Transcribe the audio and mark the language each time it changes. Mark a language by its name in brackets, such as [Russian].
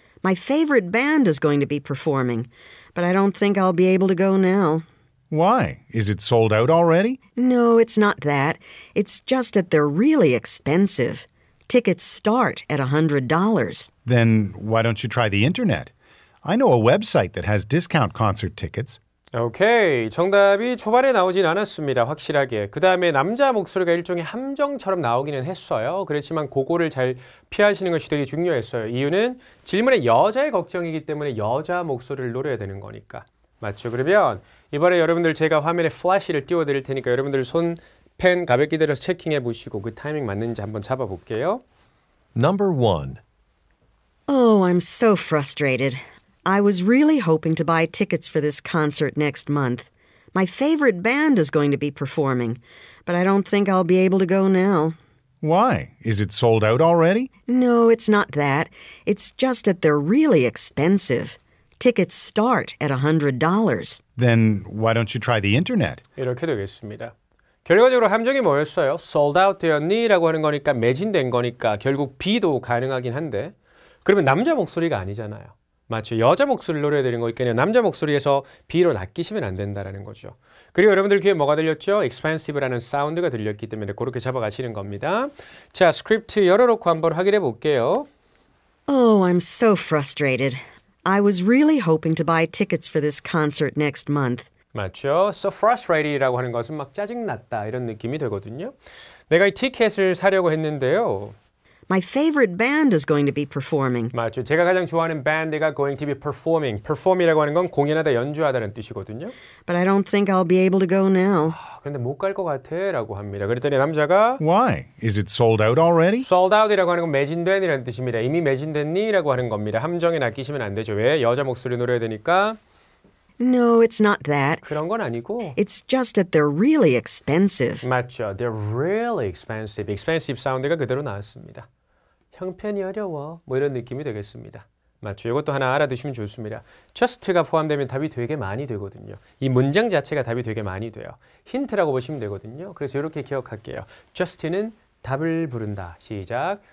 [English] My favorite band is going to be performing, but I don't think I'll be able to go now. Why? Is it sold out already? No, it's not that. It's just that they're really expensive. Tickets start at $100. Then why don't you try the internet? I know a website that has discount concert tickets. [Korean] 오케이. 정답이 초반에 나오진 않았습니다. 확실하게. 그 다음에 남자 목소리가 일종의 함정처럼 나오기는 했어요. 그렇지만 그거를 잘 피하시는 것이 되게 중요했어요. 이유는 질문에 여자의 걱정이기 때문에 여자 목소리를 노려야 되는 거니까. 맞죠? 그러면 이번에 여러분들 제가 화면에 플래시를 띄워드릴 테니까 여러분들 손, 펜 가볍게 들어서 체킹해 보시고 그 타이밍 맞는지 한번 잡아볼게요. [English] Number 1. Oh, I'm so frustrated. I was really hoping to buy tickets for this concert next month. My favorite band is going to be performing, but I don't think I'll be able to go now. Why? Is it sold out already? No, it's not that. It's just that they're really expensive. Tickets start at $100. Then why don't you try the internet? [Korean] 이렇게 되겠습니다. 결과적으로 함정이 뭐였어요? [English] sold out 되었니? [Korean] 라고 하는 거니까 매진된 거니까 결국 B도 가능하긴 한데 그러면 남자 목소리가 아니잖아요. 맞죠? 여자 목소리를 노려야 되는 거니까요. 남자 목소리에서 B로 낚이시면 안 된다는 거죠. 그리고 여러분들 귀에 뭐가 들렸죠? expensive라는 사운드가 들렸기 때문에 그렇게 잡아가시는 겁니다. 자, 스크립트 열어놓고 한번 확인해 볼게요. [English] Oh, I'm so frustrated. I was really hoping to buy tickets for this concert next month. [Korean] 맞죠? [English] So frustrated [Korean] 이라고 하는 것은 막 짜증났다 이런 느낌이 되거든요. 내가 이 티켓을 사려고 했는데요. [English] My favorite band is going to be performing. [Korean] 맞죠. 제가 가장 좋아하는 밴드가 [English] going to be performing. [Korean] perform이라고 하는 건 공연하다, 연주하다는 뜻이거든요. [English] But I don't think I'll be able to go now. [Korean] 그런데 못 갈 것 같아 라고 합니다. 그랬더니 남자가 [English] Why? Is it sold out already? [Korean] sold out이라고 하는 건 매진된이라는 뜻입니다. 이미 매진됐니? 라고 하는 겁니다. 함정에 낚이시면 안 되죠. 왜? 여자 목소리 노려야 되니까. [English] No, it's not that. [Korean] 그런 건 아니고. [English] It's just that they're really expensive. [Korean] 맞죠. [English] They're really expensive. [Korean] expensive 사운드가 그대로 나왔습니다. 형편이 어려워. 뭐 이런 느낌이 되겠습니다. 맞죠. 이것도 하나 알아두시면 좋습니다. just가 포함되면 답이 되게 많이 되거든요. 이 문장 자체가 답이 되게 많이 돼요. 힌트라고 보시면 되거든요. 그래서 이렇게 기억할게요. just는 답을 부른다. 시작.